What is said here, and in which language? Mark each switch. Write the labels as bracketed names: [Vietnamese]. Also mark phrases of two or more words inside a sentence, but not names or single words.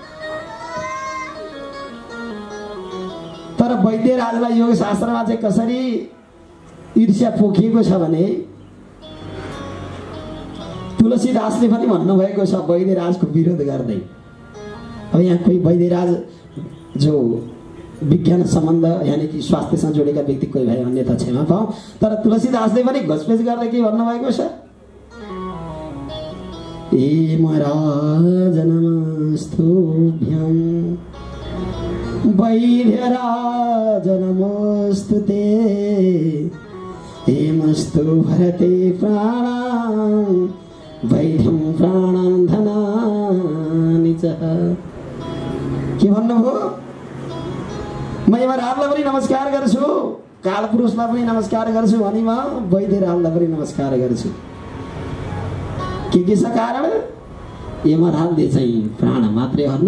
[Nepali] तर वैद्य राजलाई योग शास्त्रमा चाहिँ कसरी ईर्ष्या पोखिएको छ भने तुलसीदासले पनि भन्नुभएको छ वैद्य राजको विरोध गर्दै। अब यहाँ कोही वैद्य राज जो विज्ञान सम्बन्ध यानी कि स्वास्थ्यसँग जोडेका व्यक्ति कोही भए अन्यथा क्षमा पाऊ, तर तुलसीदासले पनि घोषपेच गर्दै के भन्नुभएको छ? [Sanskrit] ए महाराज नमस्तुभ्यं वैद्यराज नमोस्तुते। हे नमस्तु भरते प्राण वैद्यं प्राणं धनानि च। [Nepali] के भन्नुभयो? म यमराजलाई पनि नमस्कार गर्छु, कालपुरुषलाई पनि नमस्कार गर्छु अनि म वैद्यराजलाई पनि नमस्कार गर्छु। के छ कारण? यमराजले चाहिँ प्राण मात्रै हर्नु।